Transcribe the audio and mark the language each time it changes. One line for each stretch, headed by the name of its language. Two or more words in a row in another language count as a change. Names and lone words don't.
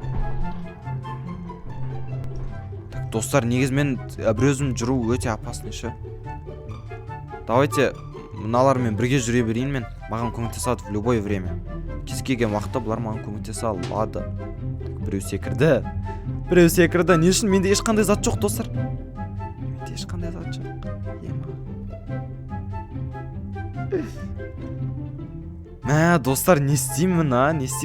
Kazakh: Достар, негізмен бір өзім жүру өте опасный ше. Давайте мыналармен бірге жүре берейін мен. Маған көмектесе алады
Russian: в любое время.
Kazakh: Кез келген уақытта бұлар маған көмектесе алады. Біреу секірді. Не үшін менде ешқандай зат жоқ, достар? Менде ешқандай зат жоқ. Достар, не істеймін, не істеймін?